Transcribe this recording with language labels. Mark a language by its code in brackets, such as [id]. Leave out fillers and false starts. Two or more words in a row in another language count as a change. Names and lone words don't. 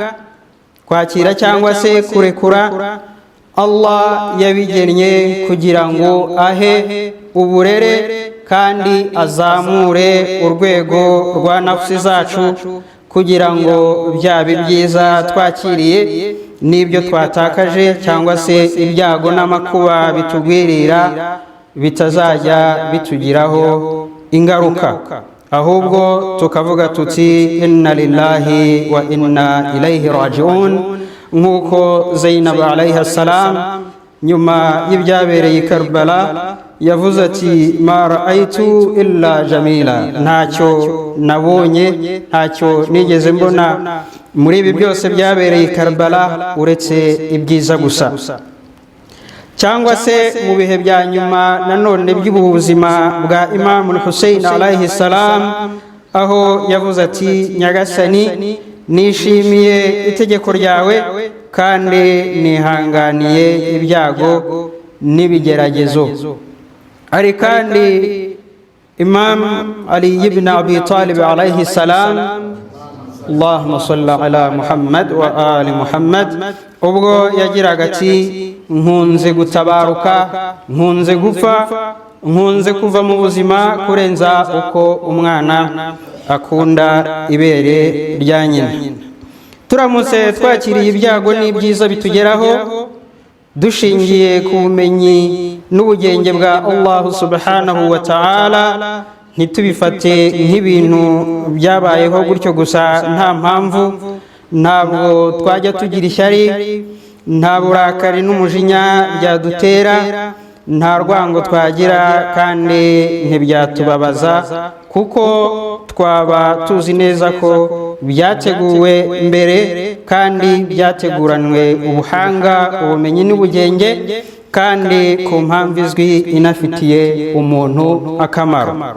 [rw] kwakira cyangwa se kurekura, Allah yabigennye kugira ngo ahe uburere kandi azamure urwego rwa nafsi zacu, kugira ngo byaba ibyiza twakiriye n'ibyo twatakaje cyangwa se ibyago n'amakuba bitugwirira bitazajya bitugiraho ingaruka, ahubwo tukavuga tuti [ar] إنا لله وإنا إليه راجعون, [rw] nk'uko Zainab [ar] عليها السلام [rw] nyuma y'ibyabereye i Karbala yavuze ati [ar] ما رأيت إلا جميلا, [rw] ntacyo nabonye, ntacyo nigeze mbona muri ibi byose byabereye i Karbala uretse ibyiza gusa. Cyangwa se mu bihe bya nyuma nanone by'ubuzima bwa Imam Hussein [ar] عليه السلام, [rw] aho yavuze ati nyagasani nishimiye itegeko ryawe kandi nihanganiye ibyago n'ibigeragezo. Ari kandi Imam Ali ibn Abi Talib [ar] عليه السلام, اللهم صل على محمد وآل محمد, [rw] ubwo yagiraga ati nkunze gutabaruka, nkunze gupfa, nkunze kuva mu buzima kurenza uko umwana akunda ibere rya nyina. Turamutse twakiriye ibyago n'ibyiza bitugeraho dushingiye ku bumenyi n'ubugenge bwa [ar] الله سبحانه وتعالى, [rw] ntitubifate nk'ibintu byabayeho gutyo gusa nta mpamvu. Ntabwo twajya tugira ishyari, nta burakari n'umujinya byadutera, nta rwango twagira kandi ntibyatubabaza, kuko twaba tuzi neza ko byateguwe mbere kandi byateguranwe ubuhanga, ubumenyi n'ubugenge, kandi ku mpamvu izwi inafitiye umuntu akamaro.